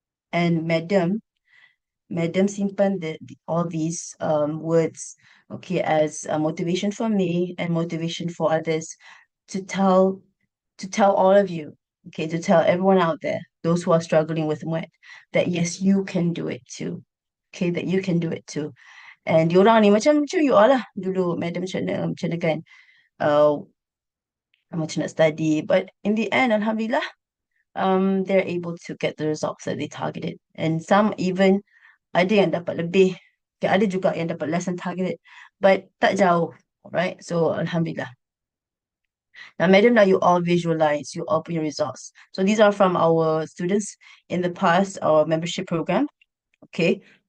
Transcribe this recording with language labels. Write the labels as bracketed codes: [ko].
[en] And Madam simpan all these words, okay, as a motivation for me and motivation for others to tell all of you, okay, to tell everyone out there, those who are struggling with Muet, that yes, you can do it too. [ms] Okay, that you can do it too. And diorang ni macam you all lah dulu, Madam macam mana kan, uh, macam nak study. [en] But in the end, Alhamdulillah, they're able to get the results that they targeted. [ms] And some even ada yang dapat lebih, okay, ada juga yang dapat less than targeted, but tak jauh, right? [en] So Alhamdulillah. Now, Madam, now you all visualize, you all put your results. So these are from our students in the past, our membership program, okay?